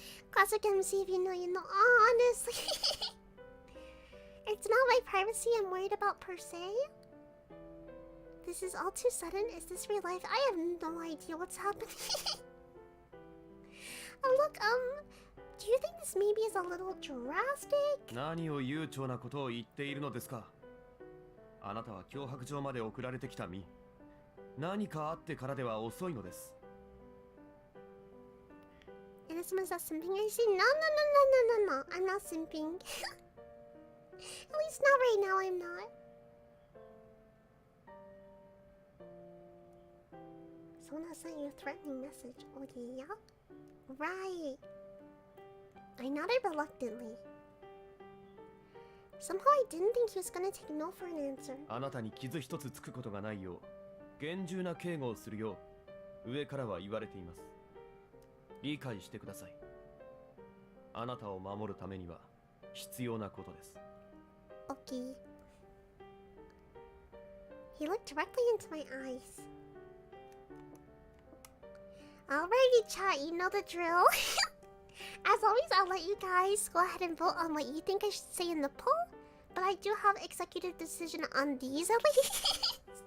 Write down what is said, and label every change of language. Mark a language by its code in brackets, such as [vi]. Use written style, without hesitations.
[en] Classic MC if you know, you know. Honestly. It's not my privacy I'm worried about per se. This is all too sudden. Is this real life? I have no idea what's happening. Look, do you think this maybe is a little drastic? [ja] 何を悠長なことを言っているのですか。あなたは脅迫状まで送られてきた身。何かあってからでは遅いのです。 [en] Innocent, is that simping? I see. No. I'm not simping. At least not right now, I'm not. Someone has sent you a threatening message. Oh, yeah? Right. I nodded reluctantly. Somehow I didn't think he was gonna take no for an answer. [ja] あなたに傷一つつくことがないよう厳重な警護をするよう上からは言われています。理解してください。あなたを守るためには必要なことです。 [en] Okay. He looked directly into my eyes. Alrighty, chat, you know the drill. As always, I'll let you guys go ahead and vote on what you think I should say in the poll. But I do have executive decision on these at least.